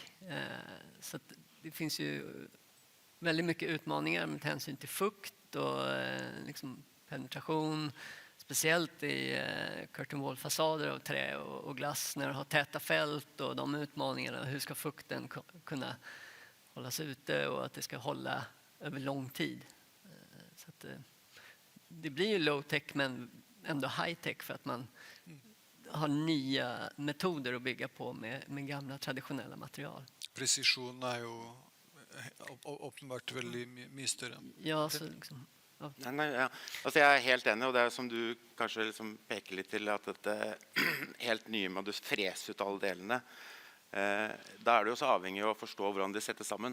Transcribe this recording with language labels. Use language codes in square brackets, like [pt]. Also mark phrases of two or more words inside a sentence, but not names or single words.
[sv] Så att det finns ju väldigt mycket utmaningar med hänsyn till fukt och liksom penetration, speciellt i [en] curtain wall [sv] façader av trä och glass när du har täta fält och de utmaningarna, hur ska fukten kunna hållas ute och att det ska hålla över lång tid. Så att det blir ju [en] low tech [sv] men ändå [en] high tech [sv] för att man har nya metoder att bygga på med gamla traditionella material. [no] Precision er jo åpenbart veldig mye større. Ja, så liksom, ja. Ja. Altså jeg helt enig, og det som du kanskje liksom peker litt til, at dette helt nye med å frese ut alle delene, da det jo så avhengig av å forstå hvordan de settes sammen.